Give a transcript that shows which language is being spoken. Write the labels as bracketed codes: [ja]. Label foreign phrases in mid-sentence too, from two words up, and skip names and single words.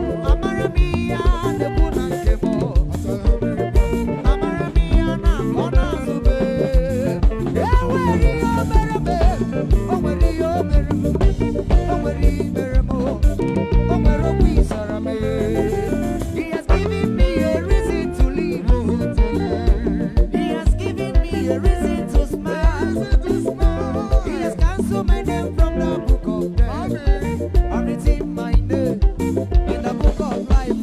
[ig] Amara m ihe a na-ekwu na nke m. Amara m ihe a na-akọ n'azụ m. E nwere ihe o mere m. O nwere ihe o mere m. O nwere ihe mere m. O nwere okwu ị zara m. [en] He has given me a reason to live. He has given me a reason to smile. He has canceled my name from the book of death. And written my name in the book of life.